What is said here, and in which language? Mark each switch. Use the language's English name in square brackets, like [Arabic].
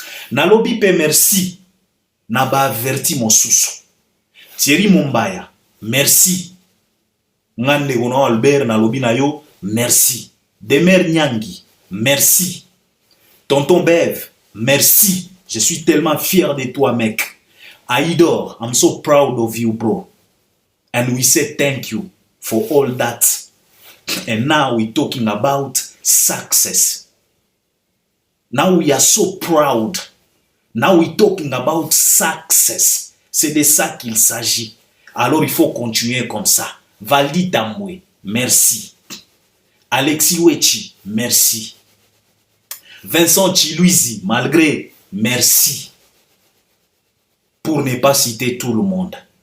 [Lingala] Na lobi pe merci na ba averti mosusu. Thierry Mombaya, merci. Ngande gono Albert na lobi na yo merci. [French] Demer Nyangi, merci. Tonton Bev, merci. Je suis tellement fier de toi, mec. [English] Aidor, I'm so proud of you, bro. And we say thank you for all that. And now we're talking about success. Now we are so proud. Now we're talking about success. [French] C'est de ça qu'il s'agit. Alors il faut continuer comme ça. Valdi Tambwe, merci. Alexis Wechi, merci. Vincent Chiluizi, malgré, merci. Pour ne pas citer tout le monde.